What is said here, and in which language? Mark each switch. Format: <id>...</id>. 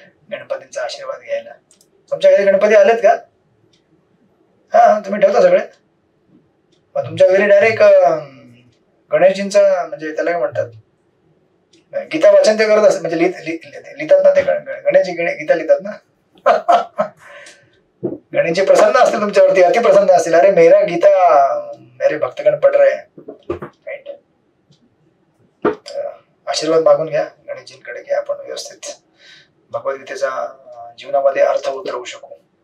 <mr>गणपतींचा आशीर्वाद घ्यायला. तुमच्या घरी गणपती आलेत का? हा, तुम्ही ठेवता सगळे? मग तुमच्या घरी डायरेक्ट गणेशजींचा म्हणजे त्याला काय म्हणतात, गीता वाचन ते करत असतात, म्हणजे लिहितात ना ते, गणेशजी गीता लिहितात ना. गणेशजी प्रसन्न असतील तुमच्यावरती, अति प्रसन्न असतील.</mr> <hi>अरे मेरा गीता मेरे भक्तगण पढ़ रहे हैं, राईट.</hi> <mr>आशीर्वाद मागून घ्या गणेशजींकडे की आपण व्यवस्थित भगवद्गीतेचा जीवनामध्ये अर्थ उतरवू शकू.</mr>